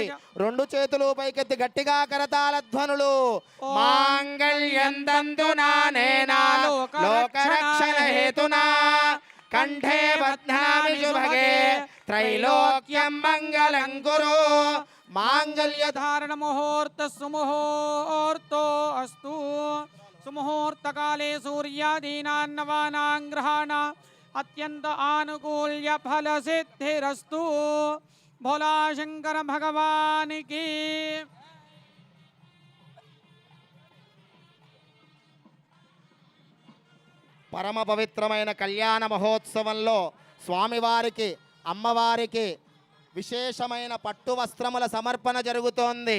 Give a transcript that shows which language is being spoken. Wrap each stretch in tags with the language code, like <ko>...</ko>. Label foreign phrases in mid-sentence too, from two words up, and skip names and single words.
<te>రెండు చేతులు పైకెత్తి గట్టిగా కరతాళ ధ్వనులు.</te> <sa>మాంగళ్యం తంతునా నేనా లోకరక్షణ హేతునా కంఠే బధ్నామి శుభగే త్రైలోక్యం మంగళం కురు. మాంగళ్య धारण मुहूर्त सुमुहूर्तो अस्तु सुमुहूर्त काले सूर्यादीनां नवानां ग्रहाणां अत्यंत आनुकूल्य फल सिद्धिरस्तु.</sa> <hi>भोला शंकर भगवान की.</hi> <te>పరమ పవిత్రమైన కళ్యాణ మహోత్సవంలో స్వామివారికి అమ్మవారికి విశేషమైన పట్టు వస్త్రముల సమర్పణ జరుగుతోంది.</te>